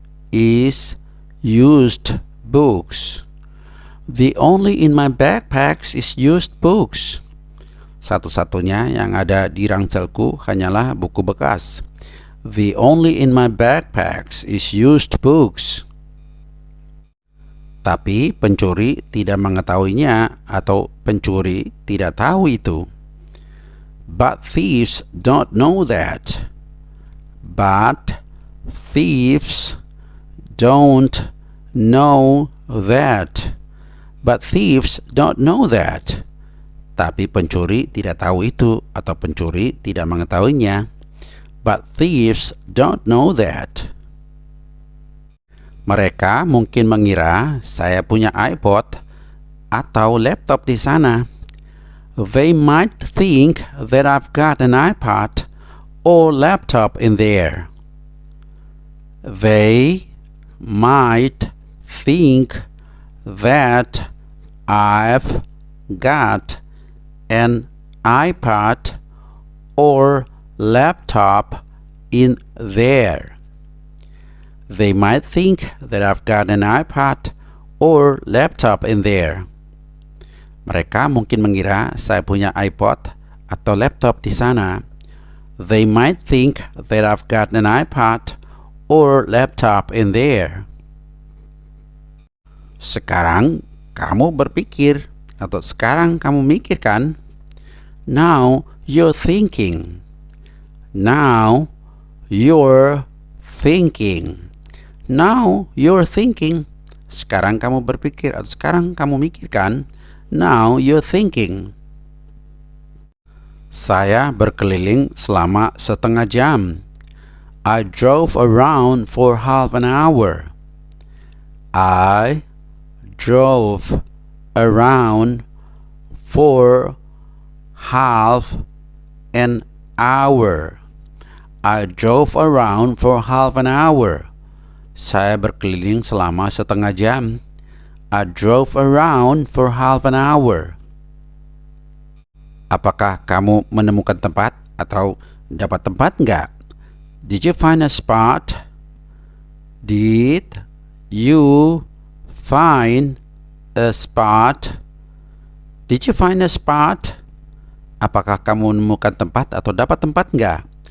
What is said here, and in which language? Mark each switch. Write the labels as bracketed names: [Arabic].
[English] is used books. The only in my backpacks is used books. [Indonesian] Satu-satunya yang ada di ranselku hanyalah buku bekas. [English] The only in my backpacks is used books. [Indonesian] Tapi pencuri tidak mengetahuinya atau pencuri tidak tahu itu. [English] But thieves don't know that. But thieves don't know that. But thieves don't know that. [Indonesian] Tapi pencuri tidak tahu itu atau pencuri tidak mengetahuinya. [English] But thieves don't know that. [Indonesian] Mereka mungkin mengira saya punya iPod atau laptop di sana. [English] They might think that I've got an iPod or laptop in there. They might think that I've got an iPod or laptop in there. They might think that I've got an iPod or laptop in there. [Indonesian] Mereka mungkin mengira saya punya iPod atau laptop di sana. [English] They might think that I've got an iPod or laptop in there. [Indonesian] Sekarang kamu berpikir atau sekarang kamu mikirkan. [English] Now you're thinking. Now you're thinking. Now you're thinking. [Indonesian] Sekarang kamu berpikir atau sekarang kamu mikirkan. [English] Now you're thinking. [Indonesian] Saya berkeliling selama setengah jam. [English] I drove around for half an hour. I drove around for half an hour. I drove around for half an hour. [Indonesian] Saya berkeliling selama setengah jam. [English] I drove around for half an hour. [Indonesian] Apakah kamu menemukan tempat atau dapat tempat enggak? [English] Did you find a spot? Did you find a spot? Did you find a spot? [Indonesian] Apakah kamu menemukan tempat atau dapat tempat enggak?